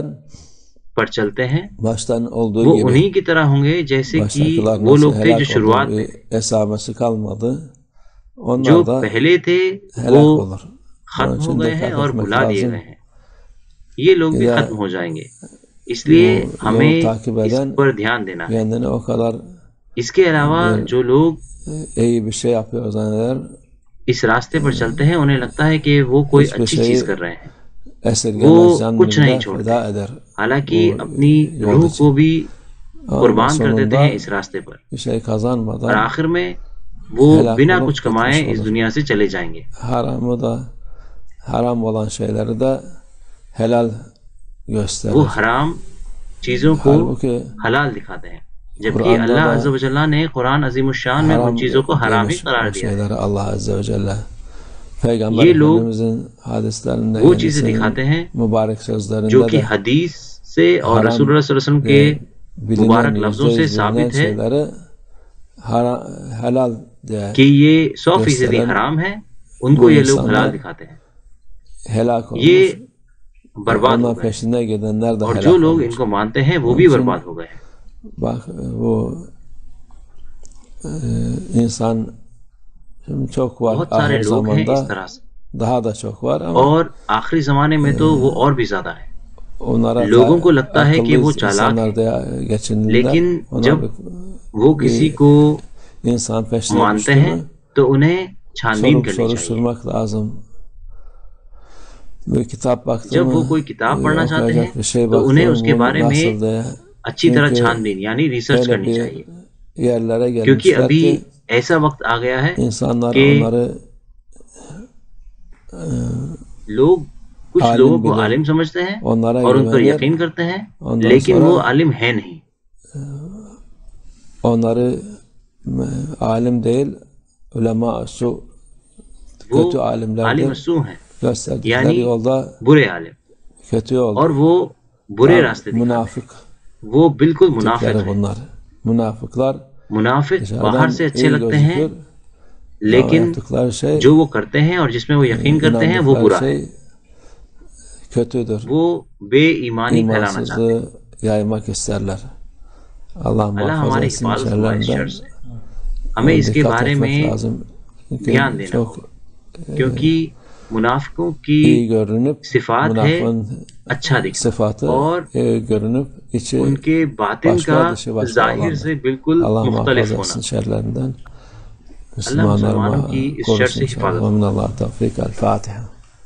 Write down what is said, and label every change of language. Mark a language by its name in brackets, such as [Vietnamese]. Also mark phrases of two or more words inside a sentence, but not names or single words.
[Hindi] पर चलते हैं [Turkish] baştan olduğu [Hindi] वो [Turkish] gibi [Hindi] उन्हीं की तरह होंगे जैसे कि [Turkish] baştakiler [Hindi] वो [Turkish] nasıl [Hindi] लोग थे जो [Turkish] helak oldu [Hindi] शुरुआत में [Turkish] bir [Hindi] थे। [Turkish] esamesi kalmadı. [Hindi] जो [Turkish] Onlar da [Hindi] पहले थे [Turkish] helak [Hindi] वो [Turkish] olur. Onun [Hindi] खत्म हो [Turkish] için [Hindi] गए हैं [Turkish] dikkat [Hindi] और [Turkish] etmek [Hindi] भुला दिए [Turkish] lazım. [Hindi] गए हैं, ये लोग भी [Turkish] Ya [Hindi] खत्म हो जाएंगे। इसलिए [Turkish] bu yolu [Hindi] हमें [Turkish] takip [Hindi] इस [Turkish] eden [Hindi] पर ध्यान देना है। [Turkish] kendini o kadar [Hindi] इसके अलावा [Turkish] bir [Hindi] जो लोग [Turkish] iyi bir şey yapıyor zanneder. [Hindi] इस रास्ते पर चलते हैं उन्हें लगता है कि वो कोई [Turkish] Hiçbir [Hindi] अच्छी चीज [Turkish] şeyi [Hindi] कर रहे हैं, [Turkish] esirgemez [Hindi] वो कुछ नहीं [Turkish] canını [Hindi] छोड़ते, [Turkish] feda eder. [Hindi] हालांकि [Turkish] Bu [Hindi] अपनी [Turkish] yol [Hindi] रूह [Turkish] için. [Hindi] को भी [Turkish] Ama [Hindi] कुर्बान कर देते [Turkish] sonunda [Hindi] हैं इस रास्ते पर, [Turkish] bir şey [Hindi] और [Turkish] kazanmadan [Hindi] आखिर में वो [Turkish] helak [Hindi] बिना [Turkish] olup [Hindi] कुछ कमाए [Turkish] gitmiş [Hindi] इस [Turkish] olur. [Hindi] दुनिया से चले जाएंगे। [Turkish] Haramı da haram olan şeyleri de helal [Hindi] वो [Turkish] gösterir. [Hindi] हराम चीजों को [Turkish] Halbuki [Hindi] हलाल दिखाते हैं, जबकि [Turkish] Kur'an'da [Hindi] अल्लाह [Turkish] da [Arabic] عز وجل [Hindi] ने कुरान अज़ीमुश्शान में उन [Turkish] haram [Hindi] चीजों को हराम ही [Turkish] demiş [Hindi] करार [Turkish] o [Hindi] दिया है। [Turkish] şeyleri Allah Azze ve Celle. Peygamber [Hindi] ये लोग [Turkish] Efendimizin hadislerinde [Hindi] वो चीजें दिखाते हैं [Turkish] mübarek [Hindi] जो [Turkish] sözlerinde [Hindi] कि [Turkish] de [Hindi] हदीस से और [Turkish] haram [Hindi] रसूलुल्लाह [Arabic] صلى الله عليه وسلم [Hindi] के [Turkish] bilinen [Hindi] मुबारक लफ्जों से [Turkish] %100 bilinen [Hindi] साबित है [Turkish] şeyleri helal diye [Hindi] कि ये 100% [Turkish] gösteren [Hindi] हराम है, उनको [Turkish] bu [Hindi] ये लोग हलाल [Turkish] insanlar [Hindi] दिखाते हैं। [Turkish] helak [Hindi] ये [Turkish] olmuş. [Hindi] बर्बाद हो [Turkish] Onlar [Hindi] गए, [Turkish] peşinde gidenler de [Hindi] और जो [Turkish] helak [Hindi] लोग [Turkish] olmuş. [Hindi] इनको मानते हैं वो [Turkish] Onun [Hindi] भी [Turkish] için [Hindi] बर्बाद हो गए हैं। [Turkish] bak bu insan şimdi çok var [Hindi] बहुत सारे [Turkish] ahir [Hindi] लोग हैं इस [Turkish] zamanda [Hindi] तरह से, [Turkish] daha da çok var ama [Hindi] और आखिरी जमाने में तो वो और भी ज्यादा है। [Turkish] onlara [Hindi] लोगों को लगता है कि [Turkish] akıllı [Hindi] वो चालाक [Turkish] insanlar [Hindi] है, [Turkish] da geçindiler. [Hindi] लेकिन [Turkish] Ona [Hindi] जब वो किसी को [Turkish] insan peşine [Hindi] मानते [Turkish] düştü [Hindi] हैं [Turkish] mü [Hindi] तो उन्हें छानबीन [Turkish] sorup [Hindi] करनी चाहिए। [Turkish] soruşturmak lazım. Bir kitap baktı [Hindi] जब वो [Turkish] mı [Hindi] कोई किताब पढ़ना चाहते हैं [Turkish] okuyacak bir şey [Hindi] तो [Turkish] baktı [Hindi] उन्हें [Turkish] mı [Hindi] उसके [Turkish] bu [Hindi] बारे में [Turkish] nasıl diye. [Hindi] अच्छी तरह [Turkish] Çünkü [Hindi] छानबीन यानी रिसर्च [Turkish] öyle [Hindi] करनी [Turkish] bir [Hindi] चाहिए, [Turkish] yerlere [Hindi] क्योंकि [Turkish] gelmişler [Hindi] अभी [Turkish] ki [Hindi] ऐसा वक्त आ गया है [Turkish] insanlar [Hindi] कि [Turkish] onları [Hindi] लोग कुछ [Turkish] alim [Hindi] लोगों को [Turkish] bilen, [Hindi] आलिम समझते हैं [Turkish] onlara [Hindi] और उन पर [Turkish] güvenir. [Hindi] यकीन करते हैं, [Turkish] Ondan [Hindi] लेकिन [Turkish] sonra [Hindi] वो आलिम है नहीं। [Turkish] onları alim değil ulema su kötü [Hindi] वो [Turkish] alimlerdir. [Arabic] عالم سوء [Hindi] हैं, [Turkish] Gösterdikleri [Hindi] यानी [Turkish] yolda [Hindi] बुरे आलिम, [Turkish] kötü yolda. [Hindi] और वो बुरे रास्ते दिखाते हैं, [Turkish] Münafık [Hindi] वो बिल्कुल मुनाफिक [Turkish] tipleri [Hindi] हैं। [Turkish] bunlar. Münafıklar [Hindi] मुनाफिक बाहर [Turkish] dışarıdan [Hindi] से अच्छे [Turkish] iyi [Hindi] लगते हैं, [Turkish] gözükür ama [Hindi] लेकिन [Turkish] yaptıkları şey, [Hindi] जो वो करते हैं और जिसमें वो यकीन करते हैं वो [Turkish] inandıkları [Hindi] बुरा है। [Turkish] şey kötüdür. [Hindi] वो बेईमानी फैलाना चाहते हैं। [Turkish] İmansızlığı yaymak isterler. Allah [Hindi] अल्लाह [Turkish] muhafaza [Hindi] हमारी [Turkish] etsin [Hindi] हिफाजत फरमाए इस [Turkish] şerlerinden. [Hindi] शर से। हमें इसके [Turkish] Dikkat [Hindi] बारे [Turkish] etmek [Hindi] में [Turkish] lazım. Çünkü [Hindi] ध्यान देना [Turkish] çok [Hindi] होगा, क्योंकि मुनाफिकों [Turkish] iyi [Hindi] की [Turkish] görünüp [Hindi] सिफात है [Turkish] münafığın [Hindi] अच्छा दिखना, [Turkish] sıfatı [Hindi] और [Turkish] iyi görünüp içi [Hindi] उनके बातिन का [Turkish] başka, dışı başka [Hindi] जाहिर से [Turkish] olanlar. [Hindi] बिल्कुल [Turkish] Allah [Hindi] मुख्तलिफ [Turkish] muhafaza [Hindi] होना। [Turkish] etsin şerlerinden. [Hindi] अल्लाह मुसलमानों [Turkish] Müslümanlarıma [Hindi] की इस शर [Turkish] korusun [Hindi] से [Turkish] inşallah. [Hindi] हिफाजत [Arabic] ومن الله التوفيق. الفاتحة.